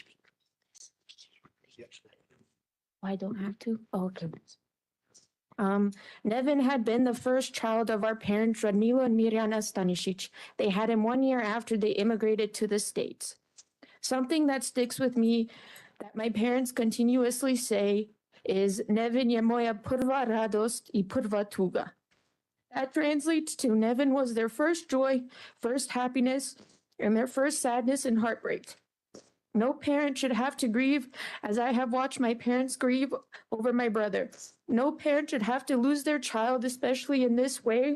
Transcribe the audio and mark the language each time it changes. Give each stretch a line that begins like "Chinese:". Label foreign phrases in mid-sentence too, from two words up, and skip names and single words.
English: I don't have to? Oh, okay. Nevin had been the first child of our parents, Radmilo and Mirjana Stanisic. They had him 1 year after they immigrated to the States. Something that sticks with me that my parents continuously say is
Serbian: Nevin je moja prva radost I prva tuga.
English: That translates to Nevin was their first joy, first happiness, and their first sadness and heartbreak. No parent should have to grieve as I have watched my parents grieve over my brother. No parent should have to lose their child, especially in this way.